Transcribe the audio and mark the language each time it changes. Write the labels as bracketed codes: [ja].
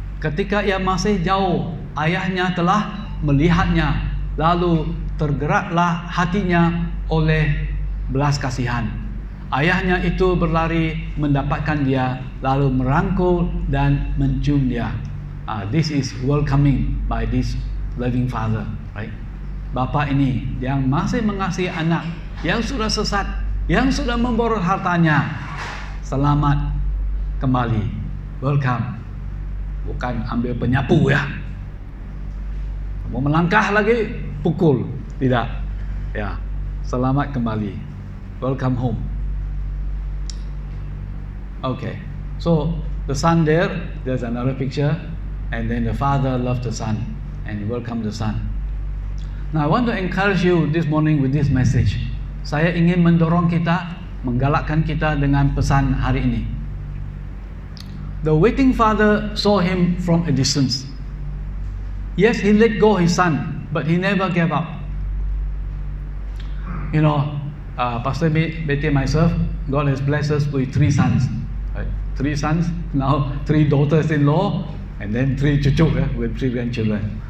[ms] Ketika ia masih jauh, ayahnya telah melihatnya, lalu tergeraklah hatinya oleh belas kasihan. Ayahnya itu berlari mendapatkan dia, lalu merangkul dan mencium dia. [en] This is welcoming by this loving father, right? [ms] Bapa ini yang masih mengasihi anak yang sudah sesat, yang sudah memborong hartanya, selamat kembali, welcome. Bukan ambil penyapu ya, mau melangkah lagi pukul, tidak. Ya, selamat kembali, [en] welcome home. Okay, so the son there's another picture, and then the father loved the son and welcomed the son. Now I want to encourage you this morning with this message. [ms] Saya ingin mendorong kita, menggalakkan kita dengan pesan hari ini. [en] The waiting father saw him from a distance. Yes, he let go his son, but he never gave up. You know, Pastor Betty and myself, God has blessed us with 3 sons. Right? 3 sons, now 3 daughters-in-law, and then 3 cucu with 3 grandchildren.